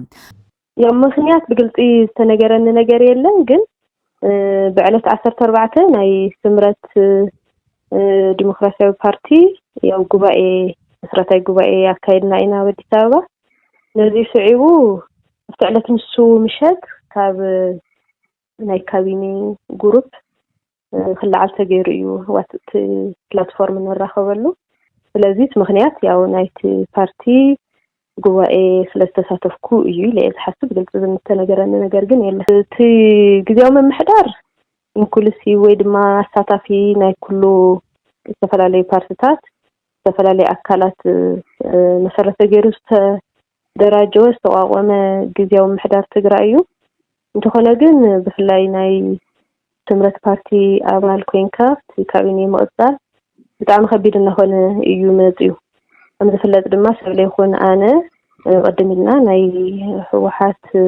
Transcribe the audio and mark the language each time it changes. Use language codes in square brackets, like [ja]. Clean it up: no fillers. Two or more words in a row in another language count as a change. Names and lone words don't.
[ti] ያው ምክንያት ብግልጽ ዝተነገረኒ ነገር የለን ግን ብዕለት 14 ናይ ስምረት ዲሞክራሲያዊ ፓርቲ ያው ጉባኤ መስራታዊ ጉባኤ ያካሄድና ኢና በአዲስ አበባ ነዚህ ስዒቡ ፍዕለት ንሱ ምሸት ካብ ናይ [en] cabinet group [ti] ክልዓል ተገይሩ እዩ ዋትት ፕላትፎርም ንራኸበሉ ስለዚህ ምክንያት ያው ናይቲ ፓርቲ ጉባኤ ስለተሳተፍኩ እዩ ለዝሐስብ ግልጽ ዝምተነገረን ነገር ግን የለ እቲ ግዚያዊ መምሕዳር ኢንክሉሲቭ ወይ ድማ አሳታፊ ናይ ኩሉ ዝተፈላለዩ ፓርቲታት ዝተፈላለዩ አካላት መሰረተ ገይሩ ደራጀው ዝተቋቋመ ግዚያዊ መምሕዳር ትግራይ እዩ እንተኾነ ግን ብፍላይ ናይ ትምረት ፓርቲ አባል ኮይንካ ካቢኔ መቕጻል ብጣዕሚ ከቢድ እናኾነ እዩ መጽዩ ከም ዝፍለጥ ድማ ሰብለ ይኹን ኣነ ቀድሚልና ናይ ህወሓት